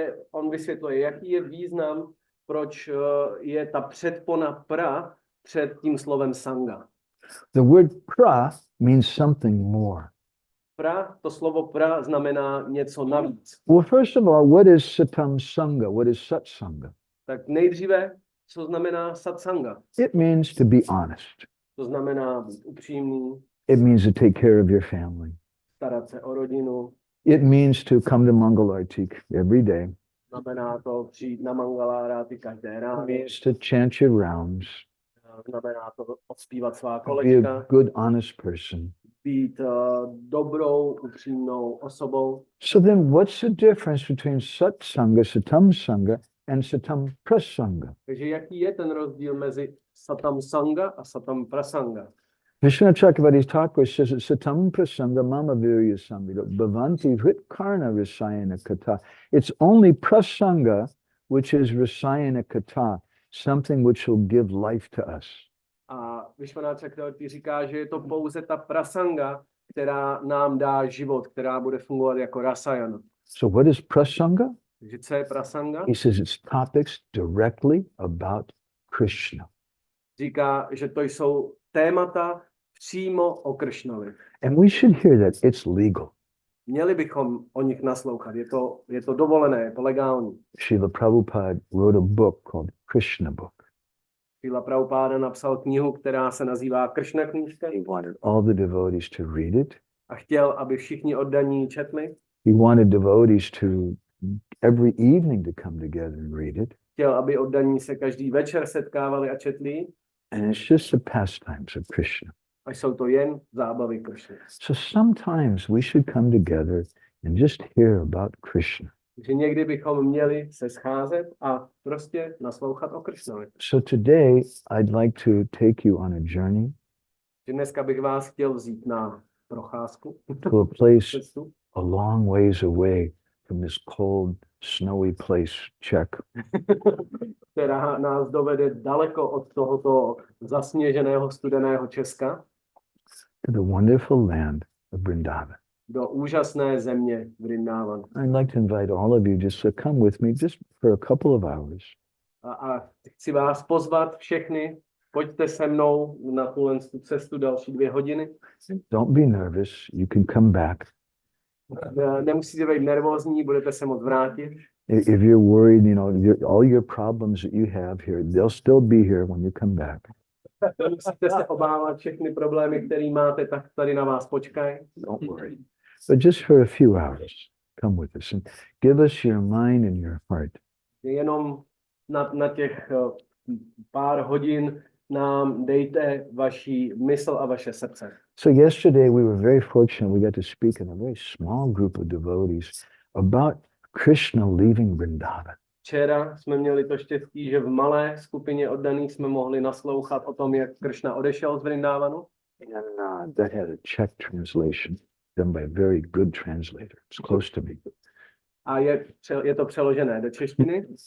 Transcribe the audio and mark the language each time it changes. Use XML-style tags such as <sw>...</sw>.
<cs>On vysvětluje, jaký je význam, proč je ta předpona pra před tím slovem sanga.</cs> <en>The word pra means something more.</en> <cs>To slovo pra znamená něco navíc.</cs> <en>Well, first of all, what is satam sangha? What is satsanga?</en> <cs>Tak nejdříve, co znamená satsanga?</cs> <en>It means to be honest.</en> <cs>To znamená být upřímný.</cs> <en>It means to take care of your family.</en> <cs>Starat se o rodinu.</cs> <en>It means to come to Mangalartik every day.</en> <cs>Znamená to přijít na Mangalárati každé ráno.</cs> <en>It means to chant your rounds.</en> <cs>Znamená to odspívat svá</cs> <en>Be</en> <cs>kolečka.</cs> <en>a good, honest person.</en> <cs>Být dobrou, upřímnou osobou.</cs> <en>So then what's the difference between satsanga, satam sangha, and satam prasanga?</en> <cs>Takže jaký je ten rozdíl mezi satam sanga a satam prasanga?</cs> <sa>Vishwanath Chakravarti Thakur</sa> <en>says that</en> <sa>satam prasanga mama virya samvida bhavanti hritkarna rasayana kata.</sa> <en>It's only prasanga which is rasayana kata, something which will give life to us.</en> <cs>A Vishwanath Chakravarti říká, že je to pouze ta prasanga, která nám dá život, která bude fungovat jako rasayana.</cs> <en>So what is prasanga?</en> <cs>Takže co je prasanga?</cs> <en>He says it's topics directly about Krishna.</en> <cs>Říká, že to jsou témata přímo o Krishnovi.</cs> <en>And we should hear that it's legal.</en> <cs>Měli bychom o nich naslouchat. Je to dovolené, je to legální.</cs> <en>Srila Prabhupada wrote a book called Krishna Book.</en> <cs>Srila Prabhupada napsal knihu, která se nazývá Krishna knížka.</cs> <en>He wanted all the devotees to read it.</en> <cs>A chtěl, aby všichni oddaní četli.</cs> <en>He wanted devotees to every evening to come together and read it.</en> <cs>Chtěl, aby oddaní se každý večer setkávali a četli.</cs> <en>And it's just the pastimes of Krishna.</en> <cs>A jsou to jen zábavy Krishny.</cs> <en>So sometimes we should come together and just hear about Krishna.</en> <cs>Takže někdy bychom měli se scházet a prostě naslouchat o Krishnovi.</cs> <en>So today I'd like to take you on a journey</en> <cs>Dneska bych vás chtěl vzít na procházku</cs> <en>to a place</en> <cs>cestu,</cs> <en>a long ways away from this cold, snowy place, Czech.</en> <cs>která nás dovede daleko od tohoto zasněženého studeného Česka</cs> <en>To the wonderful land of Vrindavan.</en> <cs>Do úžasné země Vrindavan.</cs> <en>I'd like to invite all of you just to come with me just for a couple of hours.</en> <cs>A chci vás pozvat všechny, pojďte se mnou na tuhle cestu další 2 hodiny.</cs> <en>Don't be nervous, you can come back.</en> <cs>Nemusíte být nervózní, budete se moct vrátit.</cs> <en>If you're worried, you know, all your problems that you have here, they'll still be here when you come back.</en> <cs>Musíte se obávat všechny problémy, které máte, tak tady na vás počkají.</cs> <en>Don't worry. But just for a few hours, come with us and give us your mind and your heart.</en> <cs>Jenom na těch pár hodin nám dejte vaši mysl a vaše srdce.</cs> <en>So yesterday we were very fortunate. We got to speak in a very small group of devotees about Krishna leaving Vrindavan.</en> <cs>Včera jsme měli to štěstí, že v malé skupině oddaných jsme mohli naslouchat o tom, jak Krishna odešel z Vrindavanu.</cs> <en>And that had a Czech translation done by a very good translator. It's close to me.</en> <cs>A je to přeložené do češtiny.</cs>